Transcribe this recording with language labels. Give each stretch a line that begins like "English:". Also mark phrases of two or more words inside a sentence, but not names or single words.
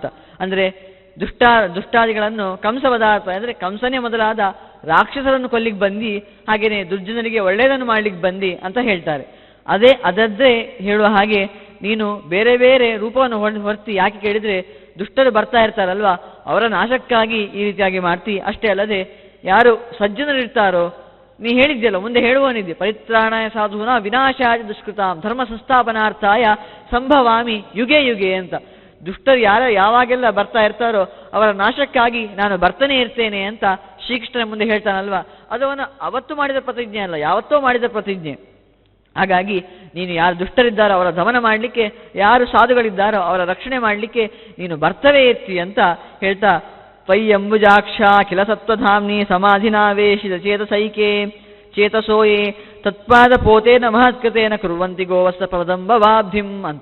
Kannada: ಅಂದರೆ ದುಷ್ಟಾದಿಗಳನ್ನು ಕಂಸವದಾರ್ಥ ಅಂದರೆ ಕಂಸನೇ ಮೊದಲಾದ ರಾಕ್ಷಸರನ್ನು ಕೊಲ್ಲಿಕ್ಕೆ ಬಂದು, ಹಾಗೆಯೇ ದುರ್ಜನರಿಗೆ ಒಳ್ಳೆಯದನ್ನು ಮಾಡಲಿಕ್ಕೆ ಬಂದು ಅಂತ ಹೇಳ್ತಾರೆ. ಅದದ್ದೇ ಹೇಳುವ ಹಾಗೆ ನೀನು ಬೇರೆ ಬೇರೆ ರೂಪವನ್ನು ಹೊರತಿ ಯಾಕೆ ಕೇಳಿದರೆ, ದುಷ್ಟರು ಬರ್ತಾ ಇರ್ತಾರಲ್ವ ಅವರ ನಾಶಕ್ಕಾಗಿ ಈ ರೀತಿಯಾಗಿ ಮಾಡ್ತಿ. ಅಷ್ಟೇ ಅಲ್ಲದೆ ಯಾರು ಸಜ್ಜನರಿರ್ತಾರೋ, ನೀ ಹೇಳಿದ್ಯಲ್ಲ ಮುಂದೆ ಹೇಳುವನಿದ್ದೆ,
Sanskrit: ಪರಿತ್ರಾಣಾಯ ಸಾಧೂನ ವಿನಾಶಾಯ ದುಷ್ಕೃತಾಂ ಧರ್ಮ ಸಂಸ್ಥಾಪನಾರ್ಥಾಯ ಸಂಭವಾಮಿ ಯುಗೆ ಯುಗೆ ಅಂತ.
Kannada: ದುಷ್ಟರು ಯಾವಾಗೆಲ್ಲ ಬರ್ತಾ ಇರ್ತಾರೋ ಅವರ ನಾಶಕ್ಕಾಗಿ ನಾನು ಬರ್ತನೇ ಇರ್ತೇನೆ ಅಂತ ಶ್ರೀಕೃಷ್ಣನ ಮುಂದೆ ಹೇಳ್ತಾನಲ್ವ, ಅದು ಅವನು ಅವತ್ತು ಮಾಡಿದ ಪ್ರತಿಜ್ಞೆ ಅಲ್ಲ, ಯಾವತ್ತೋ ಮಾಡಿದ ಪ್ರತಿಜ್ಞೆ. ಹಾಗಾಗಿ ನೀನು ಯಾರು ದುಷ್ಟರಿದ್ದಾರೋ ಅವರ ದಮನ ಮಾಡಲಿಕ್ಕೆ, ಯಾರು ಸಾಧುಗಳಿದ್ದಾರೋ ಅವರ ರಕ್ಷಣೆ ಮಾಡಲಿಕ್ಕೆ ನೀನು ಬರ್ತವೇ ಎತ್ತಿ ಅಂತ ಹೇಳ್ತಾ,
Sanskrit: ಪಯ್ಯಂಬುಜಾಕ್ಷ ಕಿಲ ಸತ್ವಧಾಮ್ನಿ ಸಮಾಧಿನಾವೇಶಿತ ಚೇತಸೈಕೆ ಚೇತಸೋಯೇ ತತ್ಪಾದ ಪೋತೇನ ಮಹತ್ಕತೇನ ಕುರುವಂತಿ ಗೋವಸ್ತ ಪದಂಬವಾಬ್ಧಿಂ
Kannada: ಅಂತ.